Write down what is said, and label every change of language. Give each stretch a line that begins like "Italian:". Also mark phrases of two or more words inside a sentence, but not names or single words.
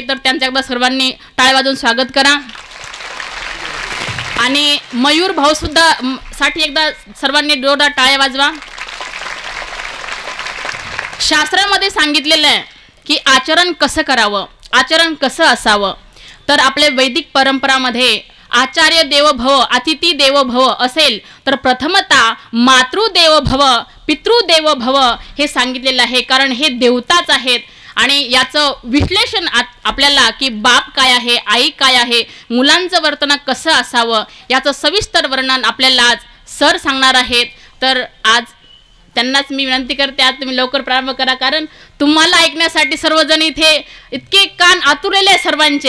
Marathi: तर त्यांच्याकडे सर्वांनी टाळ्या वाजवून स्वागत करा. आणि मयूर भाऊ सुद्धा साठी एकदा सर्वांनी जोरदार टाळ्या वाजवा. शास्त्रामध्ये सांगितलेलं आहे की आचरण कसं करावं, आचरण कसं असावं. तर आपल्या वैदिक परंपरामध्ये
Sanskrit: आचार्य देवो भव अतिथी देवो भव
Marathi: असेल, तर प्रथमतः
Sanskrit: मातृदेवो भव पितृदेवो भव
Marathi: हे सांगितलेलं आहे. कारण हे देवताच आहेत आणि याचं विश्लेषण आपल्याला की बाप काय आहे, आई काय आहे, मुलांचं वर्तन कसं असावं याचं सविस्तर वर्णन आपल्याला आज सर सांगणार आहेत. तर आज त्यांनाच मी विनंती करते, आज तुम्ही लवकर प्रारंभ करा, कारण तुम्हाला ऐकण्यासाठी सर्वजण इथे इतके कान आतुरलेले आहे सर्वांचे.